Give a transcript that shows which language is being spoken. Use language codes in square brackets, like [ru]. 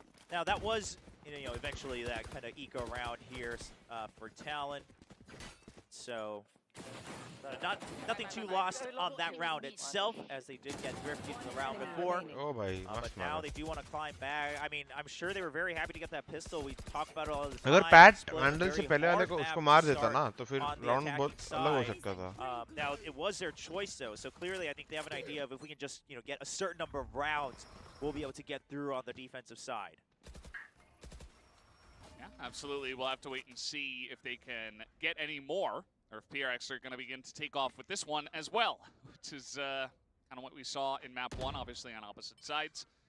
[en] Now that was, you know, eventually that kind of eco round here for Talon. So nothing too lost on that round itself, as they did get drifted in the round before. [hi] Oh, भाई, [en] but now they do want to climb back. I mean, I'm sure they were very happy to get that pistol. We talk about it all the time. [hi] अगर PAT handle से पहले वाले को उसको मार देता ना, तो फिर राउंड बहुत अलग हो सकता था. [en] Now it was their choice though, so clearly I think they have an idea of if we can just, you know, get a certain number of rounds, we'll be able to get through on the defensive side. Yeah, absolutely. We'll have to wait and see if they can get any more, or if PRX are going to begin to take off with this one as well, which is kind of what we saw in map 1, obviously on opposite sides.